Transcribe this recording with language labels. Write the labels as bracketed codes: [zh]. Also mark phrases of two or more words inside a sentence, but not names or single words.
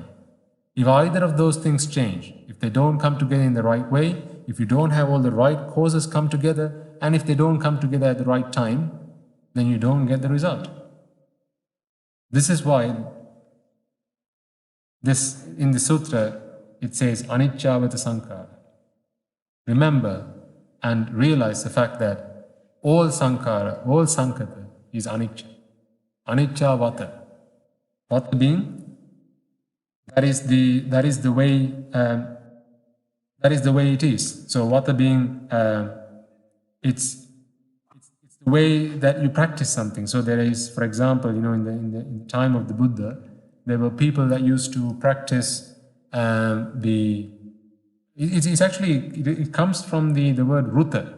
[en] If either of those things change, if they don't come together in the right way, if you don't have all the right causes come together, and if they don't come together at the right time, then you don't get the result. This is why in the sutra it says [pi] anicca vatha sankara. [en] Remember and realize the fact that all sankara, all sankara is anicca. [pi] Anicca vatha. [en] Vatha being, that is the way it is. So vatha being, it's the way that you practice something. So there is, for example, in the time of the Buddha, there were people that used to practice it comes from the word ruta.